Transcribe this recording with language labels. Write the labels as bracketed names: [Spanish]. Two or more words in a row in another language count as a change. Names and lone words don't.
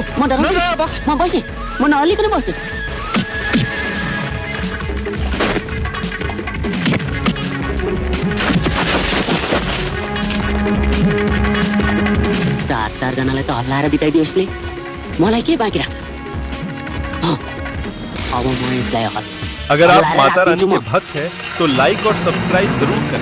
[Nepali] म डरा बस, म बसेँ, म नहल्लिकन बस्छु। चारजनालाई त हल्लाएर बिताइदियो यसले, मलाई के बाँकी राख। अब म यसलाई [Hindi] अगर आप माता रानी के भक्त हैं तो लाइक और सब्सक्राइब जरूर करें।